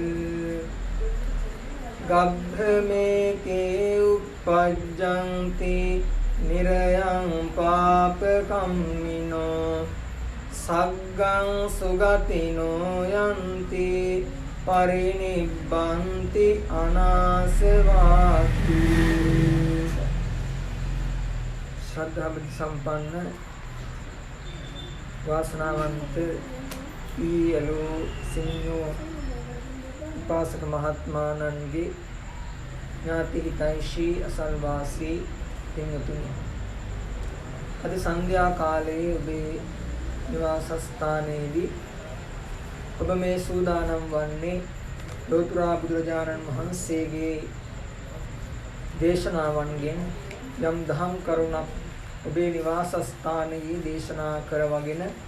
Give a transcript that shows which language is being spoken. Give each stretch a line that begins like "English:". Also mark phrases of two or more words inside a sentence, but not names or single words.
Pali: กัพพเมเกอุปปัจจันตินิรยังปาปกัมมิโนสักกังสุกติโนยันติปรินิพพันติอนาสวาติ
Sinhala: ශ්‍රද්ධා බුද්ධි සම්පන්න වාසනාවන්ත ඊයලු සිංහෝ උපාසක මහත්මාණන්ගේ ඥාති හිතයිශී අසල්වාසී පින්වතුනි අද සන්ධ්‍යා කාලයේ ඔබේ නිවාස ස්ථානයේදී ඔබ මේ සූදානම් වන්නේ ලෝතර බුදුරජාණන් වහන්සේගේ දේශනාවන්ගෙන් යම් දහම් කරුණක් ඔබේ නිවාස ස්ථානයේ දේශනා කරවගෙන